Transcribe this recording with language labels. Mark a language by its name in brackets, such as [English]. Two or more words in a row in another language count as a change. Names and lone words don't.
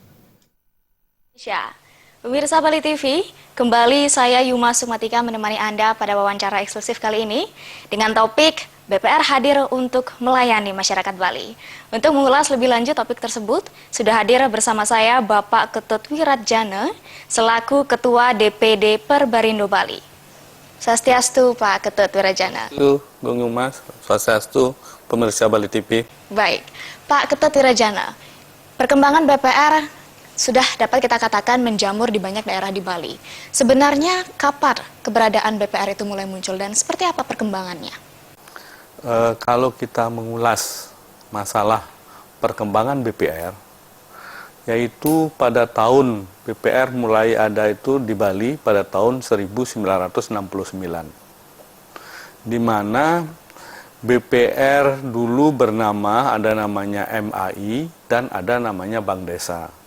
[Indonesian] Pemirsa Bali TV, kembali saya Yuma Sumatika menemani Anda pada wawancara eksklusif kali ini dengan topik BPR hadir untuk melayani masyarakat Bali. Untuk mengulas lebih lanjut topik tersebut, sudah hadir bersama saya Bapak Ketut Wiracana selaku Ketua DPD Perbarindo Bali. Swastiastu Pak Ketut Wiracana. Gong Yuma, swastiastu pemirsa Bali TV. Baik, Pak Ketut Wiracana, perkembangan BPR sudah dapat kita katakan menjamur di banyak daerah di Bali. Sebenarnya kapan keberadaan BPR itu mulai muncul dan seperti apa perkembangannya? Kalau kita mengulas masalah perkembangan BPR, yaitu pada tahun BPR mulai ada itu di Bali pada tahun 1969, di mana BPR dulu bernama, ada namanya MAI dan ada namanya Bank Desa.